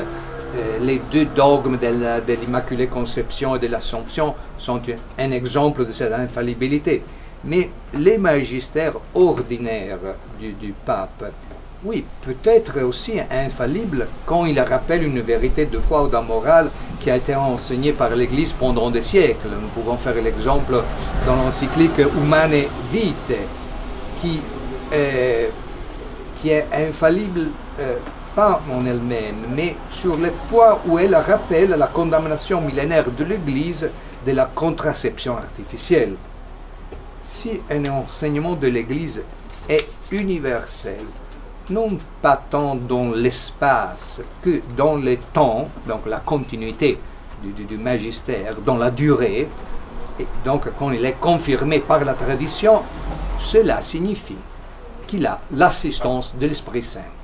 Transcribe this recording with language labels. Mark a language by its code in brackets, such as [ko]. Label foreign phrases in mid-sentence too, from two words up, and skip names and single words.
[fr] Les deux dogmes de l'Immaculée Conception et de l'Assomption sont un exemple de cette infallibilité. Mais les magistères ordinaires du pape, oui, peut-être aussi infallible quand il rappelle une vérité de foi ou de morale qui a été enseignée par l'Église pendant des siècles. Nous pouvons faire l'exemple dans l'encyclique Humane Vitae, qui est infallible pas en elle-même, mais sur le point où elle rappelle la condamnation millénaire de l'Église de la contraception artificielle. Si un enseignement de l'Église est universel, non pas tant dans l'espace que dans le temps, donc la continuité du magistère, dans la durée, et donc quand il est confirmé par la tradition, cela signifie qu'il a l'assistance de l'Esprit Saint.